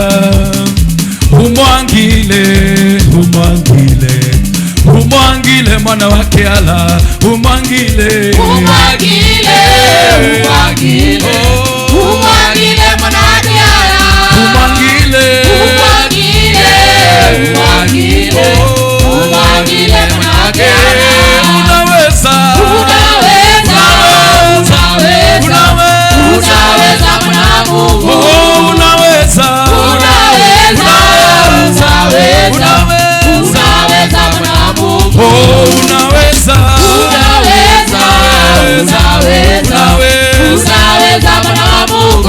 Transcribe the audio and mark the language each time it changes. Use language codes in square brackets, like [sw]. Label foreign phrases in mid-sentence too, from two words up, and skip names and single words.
[kam] Umwangile, umwangile, umwangile mwana wake ala. Umwangile, umwangile, umwangile, umwangile mwana wake ala. Umwangile, umwangile, umwangile, umwangile mwana wake ala. [sw] Unaweza, unaweza, unaweza, unaweza mwana wa Mungu. Oh, unaweza, unaweza, unaweza, unaweza mwana wa Mungu. Oh, unaweza, unaweza, unaweza, unaweza mwana wa Mungu.